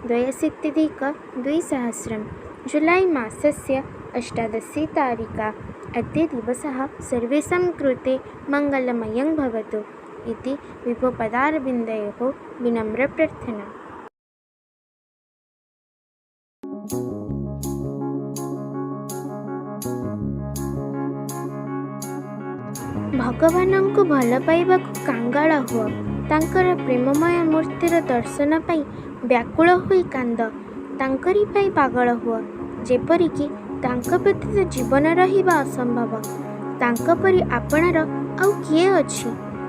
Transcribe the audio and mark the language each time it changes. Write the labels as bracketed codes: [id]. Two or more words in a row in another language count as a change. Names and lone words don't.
[sa] 2020 जुलै मासस्य 18 तारिका अद्य दिवसः सर्वेषां कृते मङ्गलमयं भवतु इति विभोपदारविन्दयोः विनम्रप्रार्थना। [or] भगवानଙ୍କୁ ଭଲ ପାଇବାକୁ କାଙ୍ଗାଳ ହୁଅ। ତାଙ୍କର ପ୍ରେମମୟ ମୂର୍ତ୍ତିର ଦର୍ଶନ ପାଇଁ ବ୍ୟାକୁଳ ହୋଇ କାନ୍ଦ। ତାଙ୍କରି ପାଇଁ ପାଗଳ ହୁଅ, ଯେପରିକି ତାଙ୍କ ବ୍ୟତୀତ ଜୀବନ ରହିବା ଅସମ୍ଭବ। ତାଙ୍କ ପରି ଆପଣାର ଆଉ କିଏ ଅଛି?